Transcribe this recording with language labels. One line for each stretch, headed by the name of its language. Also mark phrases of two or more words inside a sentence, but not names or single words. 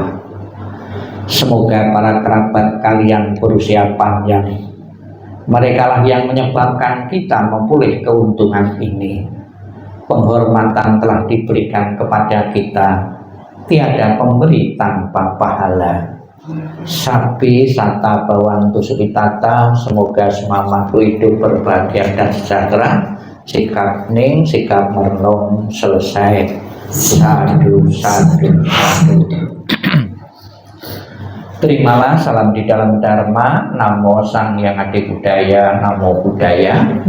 Indonesian: Semoga para kerabat kalian berusia panjang. Merekalah yang menyebabkan kita memperoleh keuntungan ini. Penghormatan telah diberikan kepada kita. Tiada pemberi tanpa pahala.
Pali: Sapi sata bawantu sukitata.
Indonesian: Semoga semua makhluk hidup berbahagia dan sejahtera. Sikap hening, sikap merenung selesai. Sadu, sadu, sadu. Terimalah salam di dalam Dharma.
Pali: Namo Sang Hyang Adi Budaya, Namo Buddhaya.